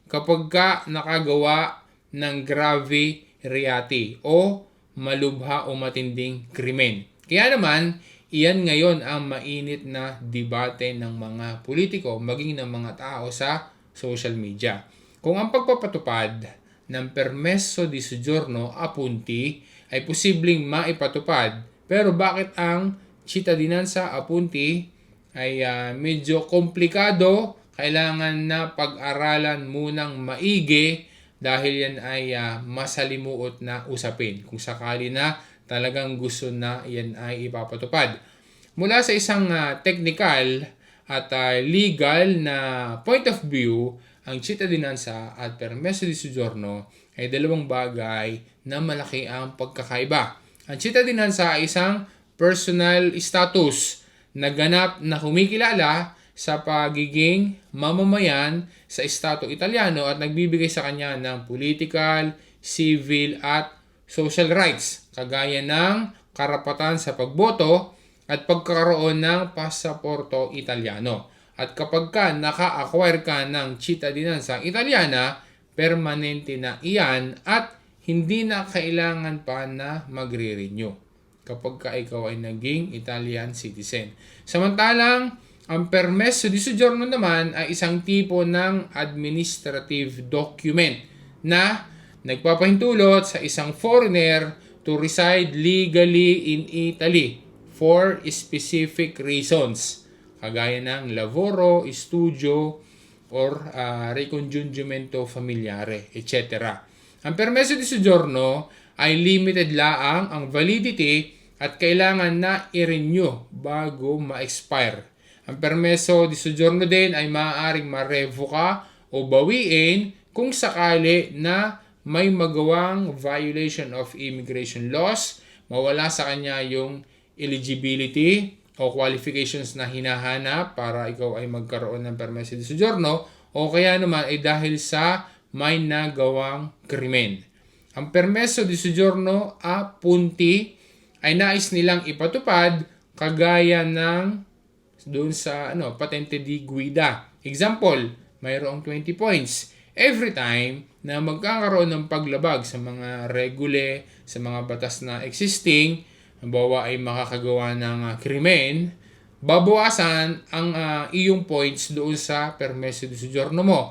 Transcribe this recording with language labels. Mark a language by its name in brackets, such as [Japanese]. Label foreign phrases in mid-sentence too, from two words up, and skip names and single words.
[Filipino] Kapag nakagawa ng [Italian] grave reati [Filipino] o malubha o matinding krimen. Kaya naman, iyan ngayon ang mainit na debate ng mga politiko maging ng mga tao sa social media. Kung ang pagpapatupad ng [Italian] permesso di soggiorno a punti [Filipino] ay posibleng maipatupad, pero bakit ang [Italian] cittadinanza a punti [Filipino] ay medyo komplikado? Kailangan na pag-aralan munang maigi dahil yan ay masalimuot na usapin kung sakali na talagang gusto na yan ay ipapatupad. Mula sa isang technical at legal na [English] point of view, [Filipino] ang cittadinanza at [Italian] permesso di soggiorno [Filipino] ay dalawang bagay na malaki ang pagkakaiba. Ang cittadinanza ay isang [English] personal status [Filipino] na ganap na kumikilala sa pagiging mamamayan sa [Italian] Estado Italiano [Filipino] at nagbibigay sa kanya ng [English] political, civil [Filipino] at [English] social rights, [Filipino] kagaya ng karapatan sa pagboto at pagkakaroon ng [Italian] pasaporto Italiano. [Filipino] At kapag naka-acquire ka ng [Italian] cittadinanza Italiana, [Filipino] permanente na iyan at hindi na kailangan pa na magre-renew kapag ikaw ay naging [English] Italian citizen. [Filipino] Samantalang, ang [Italian] permesso di soggiorno [Filipino] naman ay isang tipo ng [English] administrative document [Filipino] na nagpapahintulot sa isang foreigner [English] to reside legally in Italy for specific reasons, [Filipino] kagaya ng [Italian] lavoro, studio, [Filipino] or [Italian] ricongiungimento familiare, [Filipino] etc. Ang [Italian] permesso di soggiorno [Filipino] ay limited laang ang validity at kailangan na i-renew bago ma-expire. Ang [Italian] permesso di soggiorno [Filipino] din ay maaaring marevoka o bawiin kung sakali na may magawang [English] violation of immigration laws, [Filipino] mawala sa kanya yung eligibility o qualifications na hinahanap para ikaw ay magkaroon ng [Italian] permeso di soggiorno, [Filipino] o kaya naman ay dahil sa may nagawang krimen. Ang [Italian] permeso di soggiorno a punti [Filipino] ay nais nilang ipatupad kagaya ng doon sa [Italian] patente di guida. [Filipino] Example, mayroong 20 points. [English] Every time [Filipino] na magkakaroon ng paglabag sa mga regule, sa mga batas na existing, halimbawa ay makakagawa ng krimen, babawasan ang iyong points doon sa [Italian] permeso di soggiorno [Filipino] mo.